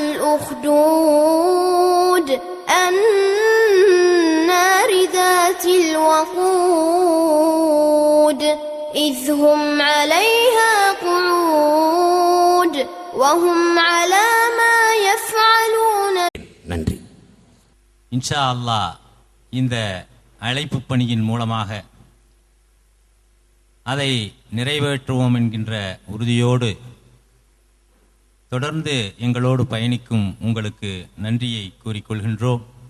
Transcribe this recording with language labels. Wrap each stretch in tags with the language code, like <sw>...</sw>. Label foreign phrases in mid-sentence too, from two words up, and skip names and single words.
<ar>الأخدود النار ذات الوقود إذ هم عليها قعود وهم على ما يفعلون.</ar> <ta>நன்றி.</ta> <ar>إن شاء الله</ar> <ta>இந்த அழைப்பு பணியின் மூலமாக அதை நிறைவேற்றுவோம் என்கின்ற உறுதியோடு தொடர்ந்து எங்களோடு பயணிக்கும் உங்களுக்கு நன்றியை கூறிக்கொள்கின்றோம்.</ta>